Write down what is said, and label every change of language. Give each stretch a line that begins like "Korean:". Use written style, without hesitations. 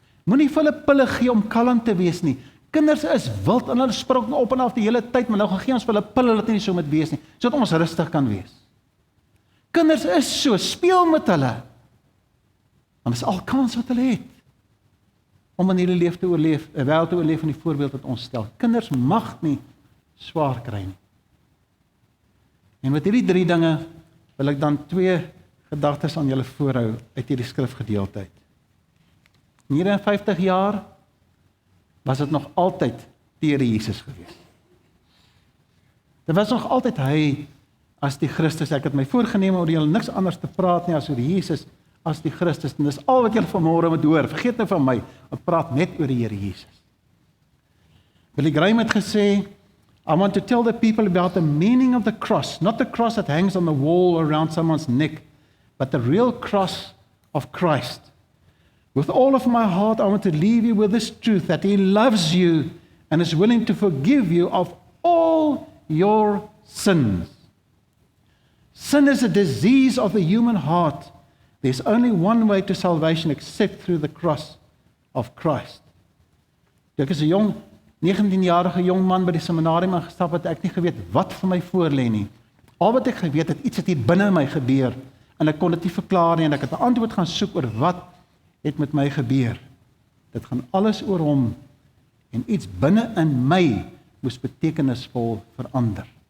Afrikaans: Moenie vir hulle pille gee om kalm te wees nie. Kinders is wild en hulle sprong op en af die hele tyd, maar nou gaan gee ons vir hulle pille dat nie so moet wees nie, sodat ons rustig kan wees. Kinders is so, speel met hulle. Want dit is al kans wat hulle het om in hierdie lewe te oorleef, 'n wêreld te oorleef van die voorbeeld wat ons stel. Kinders mag nie swaar kry nie. En met hierdie 3 dinge wil ek dan 2 gedagtes aan julle voorhou uit hierdie skrifgedeelte. 59 jaar was dit nog altyd die Here Jesus gewees. Dit was nog altyd hy as die Christus. Ek het my voorgenem oor julle niks anders te praat nie as oor Jesus as die Christus. En dis al wat julle vanmôre moet hoor. Vergeet nou van my, ek praat net oor die Here Jesus.
English: Billy Graham het gesê, I want to tell the people about the meaning of the cross, not the cross that hangs on the wall around someone's neck, but the real cross of Christ. With all of my heart, I want to leave you with this truth, that He loves you and is willing to forgive you of all your sins. Sin is a disease of the human heart. There's only one way to salvation except through the cross of Christ.
Afrikaans: Ek is 'n jong 19-jarige jong man by die seminarium ingestap het, ek nie geweet wat vir my voorlê nie. Al wat ek geweet het, iets het hier binne my gebeur en ek kon dit nie verklaar nie en ek het 'n antwoord gaan soek oor wat het met my gebeur. Dit gaan alles oor hom en iets binne in my moes betekenisvol verander.